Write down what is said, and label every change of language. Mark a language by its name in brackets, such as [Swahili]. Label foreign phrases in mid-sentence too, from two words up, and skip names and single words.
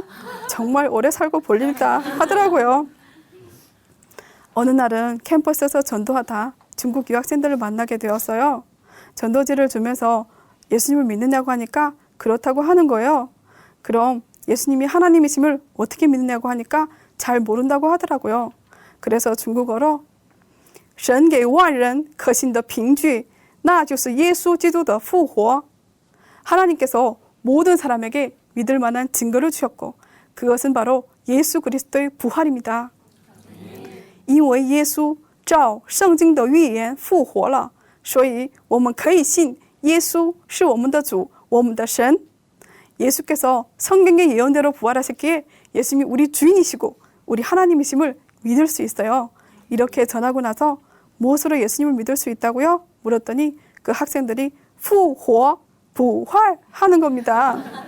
[Korean] 정말 오래 살고 볼 일이다 하더라고요. 어느 날은 캠퍼스에서 전도하다 중국 유학생들을 만나게 되었어요. 전도지를 주면서 예수님을 믿느냐고 하니까 그렇다고 하는 거예요. 그럼 예수님이 하나님이심을 어떻게 믿느냐고 하니까 잘 모른다고 하더라고요. 그래서 중국어로 [Chinese] 神给万人可信的凭据那就是耶稣基督的复活. [Korean] 하나님께서 모든 사람에게 믿을 만한 증거를 주셨고 그것은 바로 예수 그리스도의 부활입니다. [Chinese] 因为耶稣照圣经的预言复活了，所以我们可以信耶稣是我们的主，我们的神. [Korean] 예수께서 성경의 예언대로 부활하셨기에 예수님이 우리 주인이시고 우리 하나님이심을 믿을 수 있어요. 이렇게 전하고 나서 무엇으로 예수님을 믿을 수 있다고요? 물었더니 그 학생들이 부활 하는 겁니다.